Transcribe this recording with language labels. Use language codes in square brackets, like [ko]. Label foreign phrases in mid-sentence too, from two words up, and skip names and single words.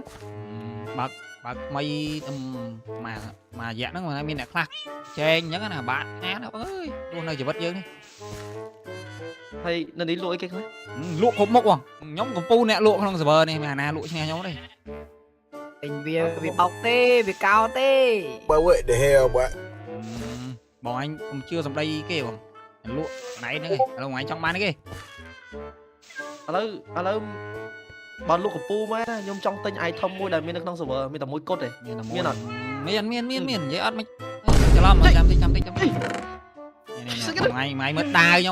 [km] បើកថ្មីមករយៈហ្នឹងមានអ្នកខ្លះចែងអញ្ចឹងណាបាទអានបងអើយរស់នៅជីវិតយើងនេះ ហើយនៅនេះលក់អីគេខ្លះ លក់គ្រប់មុខបងខ្ញុំកំពូអ្នកលក់ក្នុង server នេះមានអាណាលក់ឈ្នះខ្ញុំទេ ទិញវាបោកទេវាកោទេ [en] But what the hell, boy? [km] បងអញកុំជឿសម្ដីគេបងលក់ណៃហ្នឹងឯងឥឡូវបងអញចង់បានអីគេ ឥឡូវបើលក់កំពូមកណាខ្ញុំចង់ទិញ item មួយដែលមាននៅក្នុង server មានតែមួយគត់ទេមានអត់ មាននិយាយអត់មិនច្រឡំចាំតិចនេះថ្ងៃមើលដាវខ្ញុំ